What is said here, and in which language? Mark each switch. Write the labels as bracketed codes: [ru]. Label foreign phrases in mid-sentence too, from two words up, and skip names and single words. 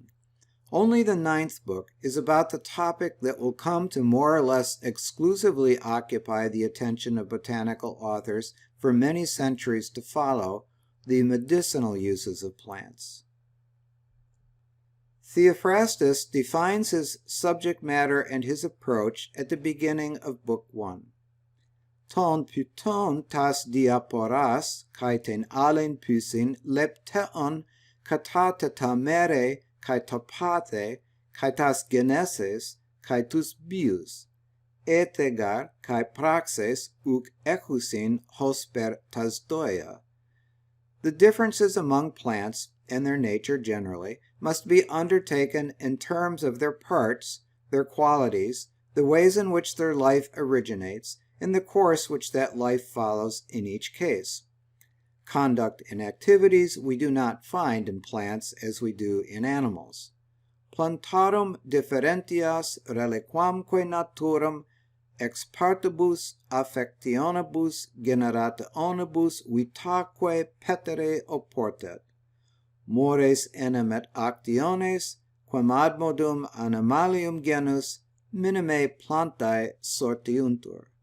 [en] Only the 9th book is about the topic that will come to more or less exclusively occupy the attention of botanical authors for many centuries to follow, the medicinal uses of plants. Theophrastus defines his subject matter and his approach at the beginning of Book 1. [el] Τῶν φυτῶν τὰς διαφορὰς, καὶ τὴν ἄλλην φύσιν ληπτέον κατά τε μέρη καὶ τὰ πάθη, καὶ τὰς γενέσεις, καὶ τοὺς βίους, ἤθη γὰρ καὶ πράξεις οὐκ ἔχουσιν ὥσπερ τὰ ζῷα. [en] The differences among plants, and their nature generally, must be undertaken in terms of their parts, their qualities, the ways in which their life originates, and the course which that life follows in each case. conduct and activities we do not find in plants as we do in animals. [la] Plantarum differentias reliquamque naturam ex partibus affectionibus generationibus vitaque petere oportet. Mores enim et actiones, quam ad modum animalium genus minime plantae sortiuntur.